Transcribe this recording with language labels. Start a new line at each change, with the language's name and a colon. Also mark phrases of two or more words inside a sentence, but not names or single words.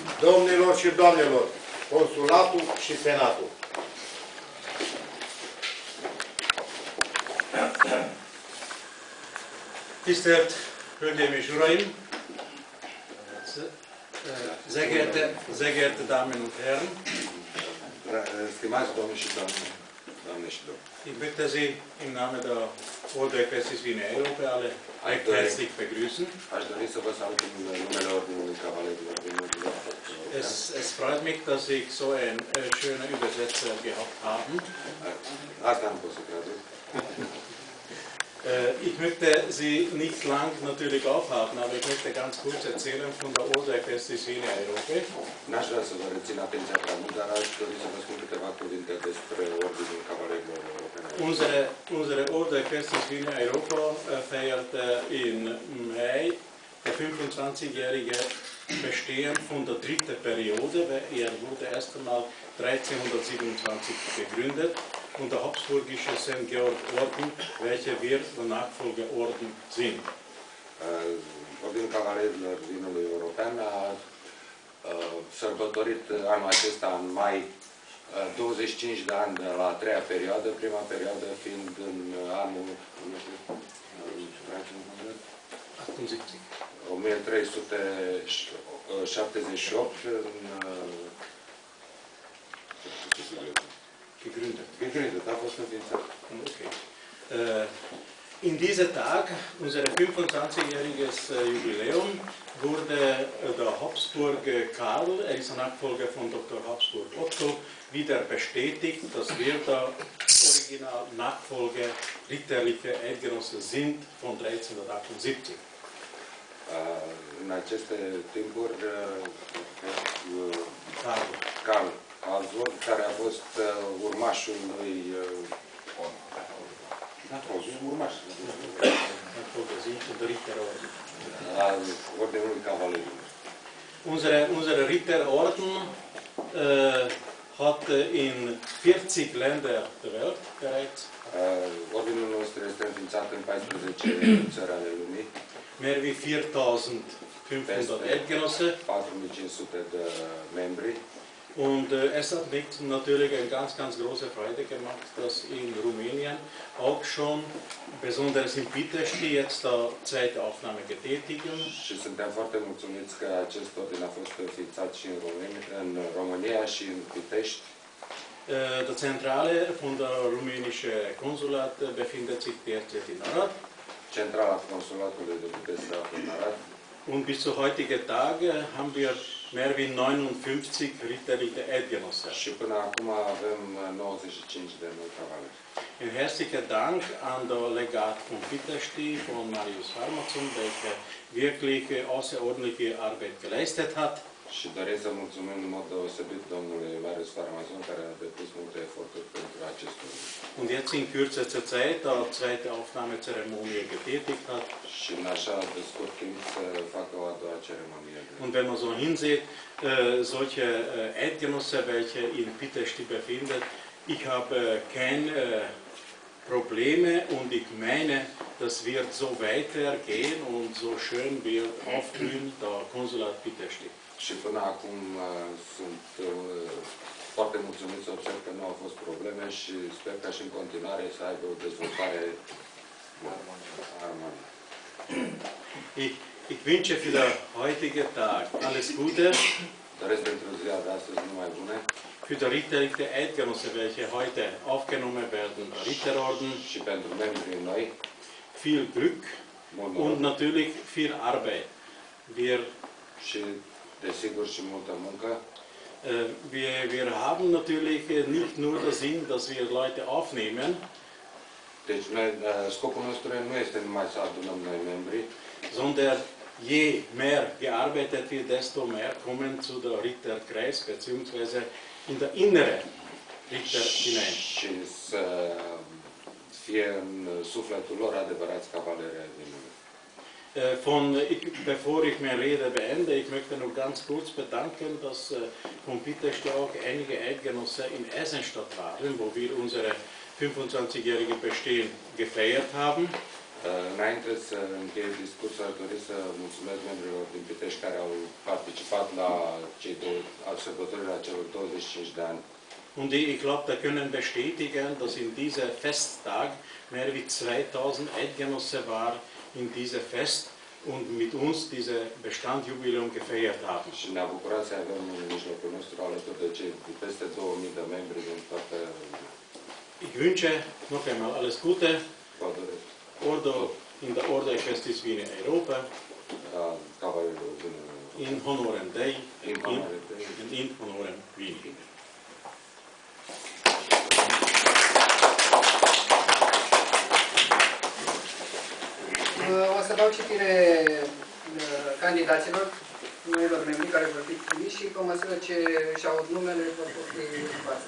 Romanian: Domnilor și doamnelor, Consulatul și Senatul.
Hungarian: Tisztelt Hölgyeim és Uraim,
German: sehr geehrte Damen und Herren,
Romanian: Stimați domnii și doamne și domni,
German: ich möchte Sie im Namen der Ordo-Ecclesias Wiener Europe alle recht herzlich begrüßen.
Romanian: aș dori să vă salut în numele Ordinului Cavalerilor din Ordinul
German: Es freut mich, dass ich so einen schönen Übersetzer gehabt habe.
Romanian: Asta nu pot să traduc.
German: Ich möchte Sie nicht lang natürlich aufhalten, aber ich möchte ganz kurz erzählen von der Ordo-Ecclesias Wiener Europe.
Romanian: N-aș vrea să vă rețin atenția prea mult, dar aș dori să vă spun câteva cuvinte despre Ordinul Cavalerilor Europene.
German: Unsere Ordo-Ecclesias Wiener Europa feiert im Mai der 25-jährige Bestehen von der dritten Periode, weil er wurde erst einmal 1327 gegründet und der Habsburgische St. Georg Orden, welcher wir der Nachfolgeorden sind.
Romanian: Ordinul Cavalerilor Vinului European a sărbătorit anul acesta în mai 25 de ani de la a treia perioadă, prima perioadă fiind în anul 1378 gegründet, a fost înființat. Okay.
German: In diesem Tag, unser 25-jähriges Jubiläum, wurde der Habsburg Karl, er ist ein Nachfolger von Dr. Habsburg Otto, wieder bestätigt, dass wir der original Nachfolger ritterlicher Eidgenossen sind von 1378.
Romanian: În aceste timpuri, Karl Habsburg, care a fost urmașul lui al Ordinului Cavalerilor.
German: Unsere Ritterorden hat in 40 Länder der Welt bereits.
Romanian: Ordinul nostru este înființat în 14 țări ale lumii.
German: Mehr wie 4500 Eidgenossen.
Romanian: 4500 de membri.
German: Und es hat mich natürlich eine ganz große Freude gemacht, dass in Rumänien auch schon, besonders in Pitești, jetzt der zweite Aufnahme getätigen.
Romanian: Și suntem foarte mulțumiți că acest ordin a fost înființat și în România și în Pitești.
German: Der Zentrale von der rumänischen Konsulat befindet sich derzeit in Arad.
Romanian: Centrala Consulatului de București se află în Arad.
German: Und bis zu heutigen Tag haben wir mehr wie 59 ritterliche Eidgenossen.
Romanian: Și până acum avem 95 de noi cavaleri.
German: Ein herzlicher Dank an der Legat von Pitești, von Marius Farmazon, welcher wirklich außerordentliche Arbeit geleistet hat.
Romanian: Și doresc să mulțumim în mod deosebit domnului Marius Farmazon, care a depus multe eforturi pentru acest lucru.
German: Und jetzt in kürzester Zeit die zweite Aufnahmezeremonie getätigt hat.
Romanian: Și în așa de scurt timp să facă o a doua ceremonie.
German: Und wenn man so hinsieht, solche Eidgenossen, welche in Pitești befinden, ich habe keine Probleme und ich meine, das wird so weitergehen und so schön wird aufblühen der Konsulat Pitești.
Romanian: Și până acum sunt foarte mulțumit să observ că nu au fost probleme și sper ca și în continuare să aibă o dezvoltare harmonică.
German: Ich wünsche für den heutigen Tag alles Gute.
Romanian: Doresc pentru ziua de astăzi numai bune.
German: Für die ritterliche Eidgenossen, welche heute aufgenommen werden, der Ritterorden.
Romanian: Și pentru membrii noi.
German: Viel Glück und natürlich viel Arbeit.
Romanian: Și desigur și multă muncă.
German: Wir haben natürlich nicht nur den Sinn, dass wir Leute aufnehmen.
Romanian: Deci scopul nostru nu este numai să adunăm noi membri,
German: sondern je mehr gearbeitet wird, desto mehr kommen zu der Ritterkreis bzw. in der innere Ritter hinein.
Romanian: Și să fie în sufletul lor adevărați cavaleri ai Domnului.
German: Bevor ich meine Rede beende, ich möchte nur ganz kurz bedanken, dass von Pitești auch einige Eidgenossen in Eisenstadt waren, wo wir unsere 25-jährige Bestehen gefeiert haben.
Romanian: Înainte să încheie discursul, aș dori să mulțumesc membrilor din Pitești care au participat la sărbătorirea celor 25 de ani.
German: Und ich glaube, wir können bestätigen, dass in diesem Festtag mehr wie 2000 Eidgenossen waren in diesem Fest und mit uns diese Bestandjubiläum gefeiert haben.
Romanian: Și ne-a bucurat să avem în mijlocul nostru alături de cei peste 2000 de membri din toată.
German: Ich wünsche noch einmal alles Gute.
Romanian: Vă doresc.
Latin: Ordo,
German: in der
Latin: Ordo Ecclesiastis Vini Europa, in honorem Dei, in honorem Vini.
Romanian: O să dau citire candidaților, noilor membri care vor fi trimiși și pe măsură ce își aud numele vor fi în față.